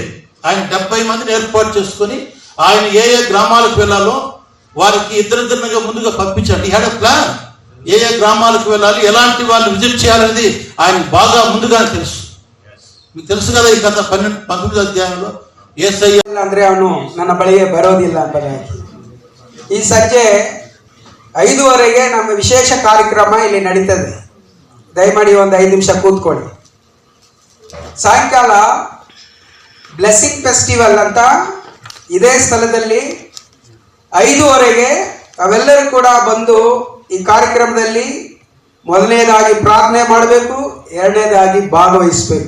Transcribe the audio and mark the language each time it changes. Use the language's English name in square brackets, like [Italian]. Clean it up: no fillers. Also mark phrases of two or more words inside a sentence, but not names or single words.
[Telugu] ఆయన 70 మందిని ఏర్పాటు చేసుకొని ఆయన ఏ గ్రామాలకు వెళ్ళాలో వారికి ఇద్దరిద్దరిగా ముందుగా పంపించాడు. [English] He had a plan. [Telugu] ఏ గ్రామాలకు వెళ్ళాలి, ఎలాంటి వాళ్ళు విజిట్ చేయాలనేది ఆయన బాగా ముందుగానే తెలుసు. మీకు తెలుసు కదా ఈ కథ 19వ అధ్యాయంలో యేసయ్ಯ [Kannada] ಅಂದ್ರೆ ಅವನು ನನ್ನ ಬಳಿಗೆ ಬರೋದಿಲ್ಲ ಎಂಬುದಾಗಿ. ಈ ಸಂಜೆ 5:15 ನಮ್ಮ ವಿಶೇಷ ಕಾರ್ಯಕ್ರಮ ಇಲ್ಲಿ ನಡೀತದೆ. ದಯಮಾಡಿ ಒಂದು 5 ನಿಮಿಷ ಕೂತ್ಕೊಳ್ಳಿ. ಸಾಯಂಕಾಲ ಬ್ಲೆಸ್ಸಿಂಗ್ ಫೆಸ್ಟಿವಲ್ ಅಂತ ಇದೇ ಸ್ಥಳದಲ್ಲಿ 5:15 ನಾವೆಲ್ಲರೂ ಕೂಡ ಬಂದು ಈ ಕಾರ್ಯಕ್ರಮದಲ್ಲಿ ಮೊದಲನೇದಾಗಿ ಪ್ರಾರ್ಥನೆ ಮಾಡಬೇಕು, ಎರಡನೇದಾಗಿ ಭಾಗವಹಿಸಬೇಕು.